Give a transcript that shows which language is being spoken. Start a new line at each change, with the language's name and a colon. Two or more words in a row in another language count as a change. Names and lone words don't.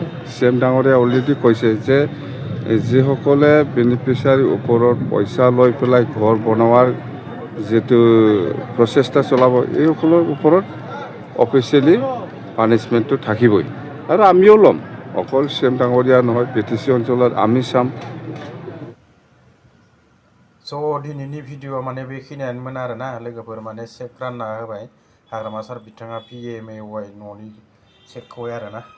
Assamese: CM ডাঙৰীয়া অলৰেডি কৈছে যে যিসকলে বেনিফিচিয়াৰীৰ ওপৰত পইচা লৈ পেলাই ঘৰ বনোৱাৰ যিটো প্ৰচেষ্টা চলাব এইসকলৰ ওপৰত
English: officially punishment
Assamese: থাকিবই আৰু আমিও ল'ম অকল CM ডাঙৰীয়া নহয় BTC অঞ্চলত আমি চাম।
Bodo: दिनैनि भिडिअ माने बेखिनियानोमोन आरोना लोगोफोर माने चेक रानना होबाय हाग्रामा सार बिथाङा PMAY न'नि चेकखौहाय आरोना